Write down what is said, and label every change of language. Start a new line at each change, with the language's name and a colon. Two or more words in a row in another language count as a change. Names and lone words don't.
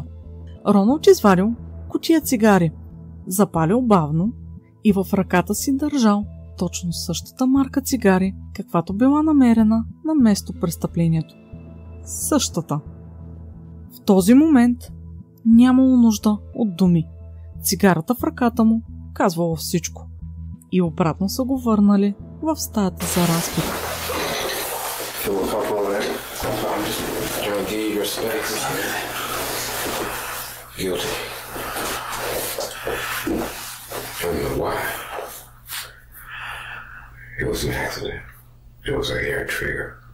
Bulgarian: Роналд извадил кутия цигари, запалил бавно и в ръката си държал точно същата марка цигари, каквато била намерена на место престъплението. Същата. В този момент нямало нужда от думи. Цигарата в ръката му казвала всичко. И обратно са го върнали в стаята за разпит.
English: Guilty. I don't know why. It was an accident. It was an air trigger.